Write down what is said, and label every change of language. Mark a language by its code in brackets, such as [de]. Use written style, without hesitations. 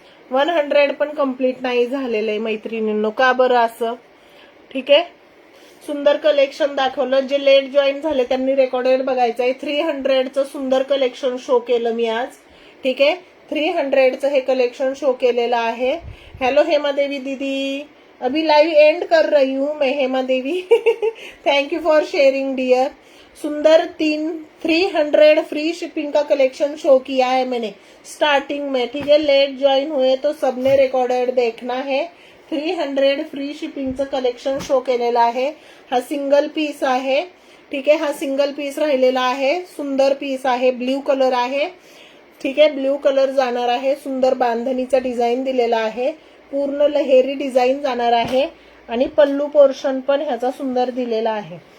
[mr] 100 पण कम्प्लीट नाही झालेलं आहे मैत्रिणींनो. का बरं असं. ठीक आहे. सुंदर कलेक्शन दाखवलं. जे लेट जॉईन झाले त्यांनी रेकॉर्डेड बघायचंय. 300चं सुंदर कलेक्शन शो केलं मी आज. ठीक आहे. 300चं हे कलेक्शन शो केलेलं आहे. [hi] हेलो हेमा देवी दीदी, अभी लाइव एंड कर रही हूँ मैं हेमा देवी. [en] Thank you for sharing dear. [hi] सुंदर 300 फ्री शिपिंग का कलेक्शन शो किया है मैंने स्टार्टिंग में. ठीक है. लेट ज्वाइन हुए तो सबने रिकॉर्डेड देखना है. [mr] 300 फ्री शिपिंगचं कलेक्शन शो केलेलं आहे. हा सिंगल पीस आहे. ठीक आहे. हा सिंगल पीस राहिलेला आहे. सुंदर पीस आहे. ब्ल्यू कलर आहे. ठीक आहे. ब्ल्यू कलर जाणार आहे. सुंदर बांधणीचा डिझाईन दिलेला आहे. पूर्ण लहेरी डिझाईन जाणार आहे आणि पल्लू पोर्शन पण ह्याचा सुंदर दिलेला आहे.